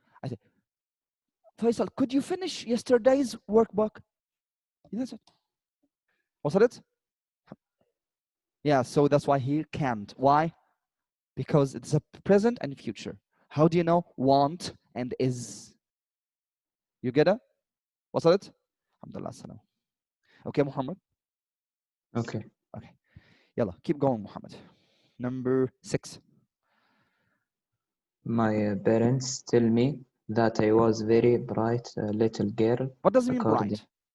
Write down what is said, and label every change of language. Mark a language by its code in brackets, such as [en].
[en] I say, Faisal, could you finish yesterday's workbook? That's it. [ar] وصلت? [en] Yeah, so that's why he can't. Why? Because it's a present and future. How do you know want and is? You get it? [ar] وصلت؟ الحمد لله على السلامة. [en] Okay, Muhammad? Okay. Okay. Yalla, keep going, Muhammad. Number 6. My parents tell me that I was very bright little girl. What does it mean according- bright?